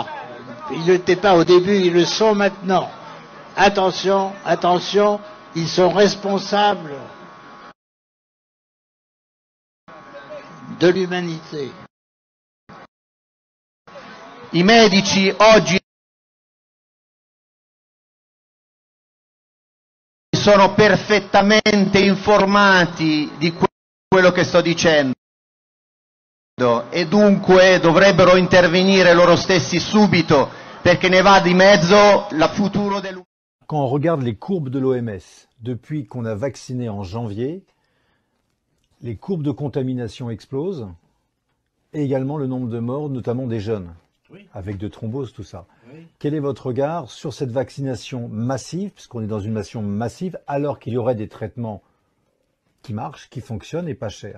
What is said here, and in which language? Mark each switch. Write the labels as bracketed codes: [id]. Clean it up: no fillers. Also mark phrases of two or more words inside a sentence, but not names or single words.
[fr] Ils ne l'étaient pas au début, ils le sont maintenant. Attention, attention, ils sont responsables de l'umanité. [it] I medici oggi sono perfettamente informati di quello che sto dicendo e dunque dovrebbero intervenire loro stessi subito perché ne va di mezzo il futuro dell'umanità. [fr] Quand on regarde les courbes de l'OMS, depuis qu'on a vacciné en janvier, les courbes de contamination explosent, et également le nombre de morts, notamment des jeunes, avec de thromboses, tout ça. Oui. Quel est votre regard sur cette vaccination massive, puisqu'on est dans une vaccination massive, alors qu'il y aurait des traitements qui marchent, qui fonctionnent et pas chers?